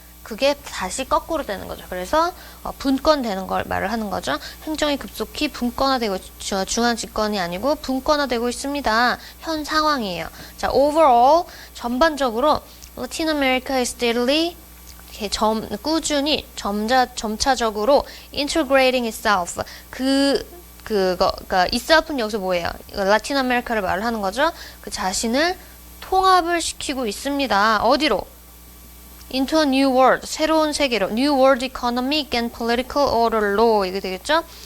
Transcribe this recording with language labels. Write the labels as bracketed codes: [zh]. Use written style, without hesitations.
[ko] 그게 다시 거꾸로 되는 거죠. 그래서 분권되는 걸 말을 하는 거죠. 행정이 급속히 분권화되고 중앙 집권이 아니고 분권화되고 있습니다. 현 상황이에요. [en] 자, overall [ko] 전반적으로 [en] Latin America is steadily [ko] 꾸준히 점차적으로 [en] integrating itself. [ko] 그러니까 itself는 여기서 뭐예요? 라틴 아메리카를 말을 하는 거죠. 그 자신을 통합을 시키고 있습니다. 어디로? [en] into a new world, [ko] 새로운 세계로. [en] new world economic and political order [ko] 로 이게 되겠죠?